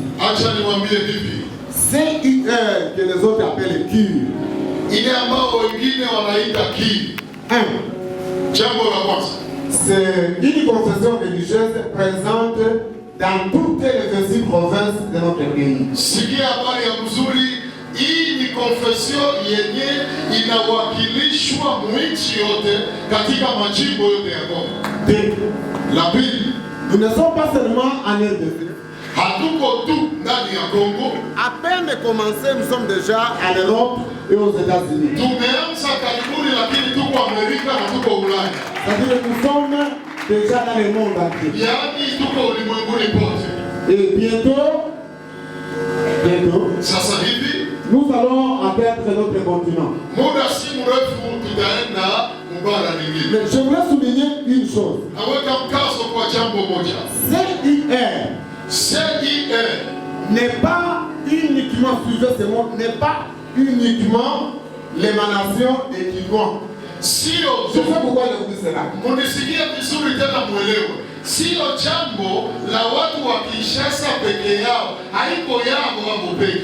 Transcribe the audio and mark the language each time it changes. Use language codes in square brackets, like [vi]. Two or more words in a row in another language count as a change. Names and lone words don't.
[sw] Acha niwaambie hivi. [fr] CIR que les autres appellent cure. [sw] Ile ambao wengine wanaita ki. Jambo la kwanza. [fr] C'est une confession religieuse présente dans toutes les 26 provinces de notre pays. [sw] Sikia habari ya mzuri, hii ni confession yenye inawakilishwa mwinchi yote katika majimbo yote ya Kongo. La pili, [fr] nous ne sommes pas seulement en RDC. [sw] Hatuko tu ndani ya Kongo. [fr] À peine commencé, nous sommes déjà en Europe et aux États-Unis. [sw] Tumeanza karibuni, lakini tuko Amerika na tuko Ulaya. [fr] C'est-à-dire que nous sommes déjà dans le monde entier. [sw] Yaani tuko ulimwenguni pote. [fr] Et bientôt, [sw] sasa hivi [fr] nous allons atteindre notre continent. [sw] Muda si mrefu tutaenda mubara lingine. [fr] Mais je voulais souligner une chose. [sw] Naweka mkazo kwa jambo moja. [fr] CIR n'est pas uniquement, suivez ce mot, n'est pas uniquement l'émanation des Kinois. [sw] Sio [fr] je sais pourquoi je vous dis cela. [sw] Munisikie vizuri tena mwelewe. Sio jambo la watu wa Kinshasa peke yao, haiko yao wao peke.